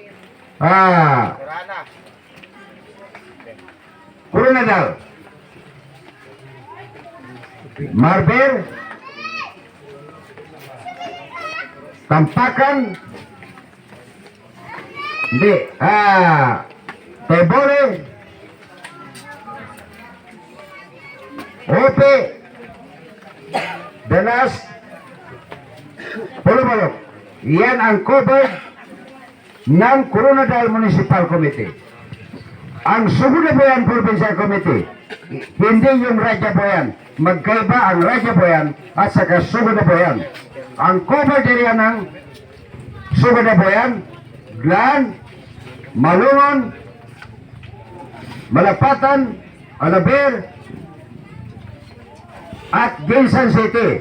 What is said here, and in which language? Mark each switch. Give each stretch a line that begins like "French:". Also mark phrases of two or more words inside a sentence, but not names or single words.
Filipino: Coronadal, Marber, Tampakan, hindi, Tebore, Ope, Danas, Pulumalok. Yan ang covered ng Coronadal Municipal Committee. Ang Sugudaboyan Provincial Committee, hindi yung Rajaboyan. Magkaiba ang Rajaboyan at saka Sugudaboyan. Ang covered area ng Sugudaboyan, Glan, Malungon, Malapatan, Alaber, at Ginsan City.